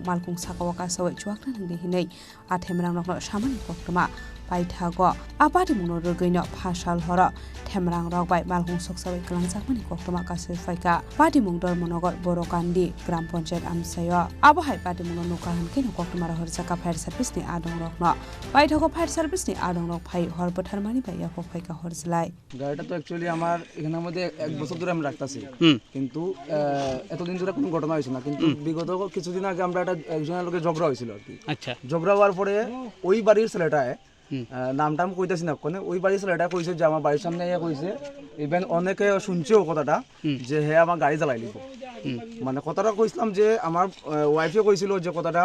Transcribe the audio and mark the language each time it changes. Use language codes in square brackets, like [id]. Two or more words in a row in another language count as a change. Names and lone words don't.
[trp] malkhung sakao ka sawai chuak nangni hinai a themrang rokno samani koktuma paithago apati mungno rugino phasal hora themrang rok bai malkhung sok sawai kalang jakmani koktuma ka faika pati mung dormonogor borokandi [hi] gram panchayat [trp] amsayo abo hai pati mung nukahan kino koktumara horjaka [en] fire service [trp] ni adong rokno paithago [en] fire service [trp] ni adong rok phai hor bothar mani bai ya faika horjlai [bn] গাড়িটা তো অ্যাকচুয়ালি আমার এখানের মধ্যে 1 বছর ধরে আমি রাখতাছি কিন্তু এতদিন ধরে কোনো ঘটনা হইছে না কিন্তু বিগত কিছুদিন আগে আমরা একজনের লগে ঝগড়া হইছিল আর কি আচ্ছা ঝগড়া হওয়ার পরে ওই বাড়ির ছেলেটায় নামটাম কইতেছি না কোনে ওই বাড়ির ছেলেটা কইছে যে আমার বাড়ির সামনে ইয়ে কইছে ইভেন অনেকে শুনছেও কথাটা যে হ্যাঁ আমার গাড়ি জ্বালাই লিব মানে কথাটা কইছিলাম যে আমার ওয়াইফে কইছিল যে কথাটা